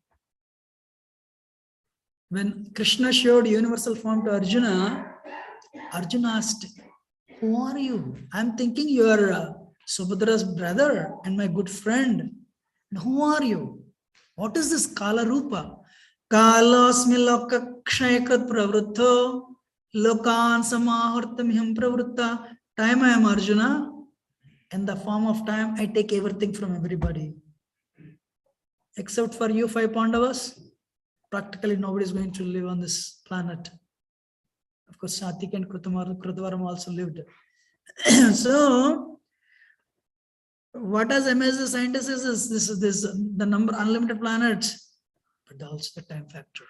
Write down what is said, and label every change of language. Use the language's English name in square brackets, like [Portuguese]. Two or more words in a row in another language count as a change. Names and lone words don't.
[English] When Krishna showed universal form to Arjuna, Arjuna asked, "Who are you?" I'm thinking you are Subhadra's brother and my good friend. And who are you? What is this [Sanskrit] Kala Rupa? Kalasmi loka kshayakrat pravruttho lokan samahurtamiham pravrutta. [English] Time I am Arjuna. In the form of time, I take everything from everybody. Except for you 5 Pandavas, practically nobody is going to live on this planet. Of course, Satik and Krutavaram also lived. So, what has amazed the scientists is the number unlimited planets, but also the time factor.